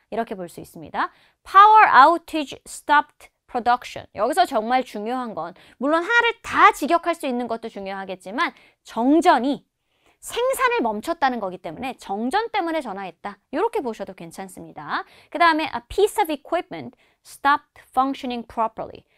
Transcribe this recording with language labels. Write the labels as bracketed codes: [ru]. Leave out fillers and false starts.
[ko] 이렇게 볼 수 있습니다. [en] Power outage stopped production. [ko] 여기서 정말 중요한 건 물론 하나를 다 직역할 수 있는 것도 중요하겠지만 정전이 생산을 멈췄다는 거기 때문에 정전 때문에 전화했다. 이렇게 보셔도 괜찮습니다. 그 다음에 [en] a piece of equipment stopped functioning properly.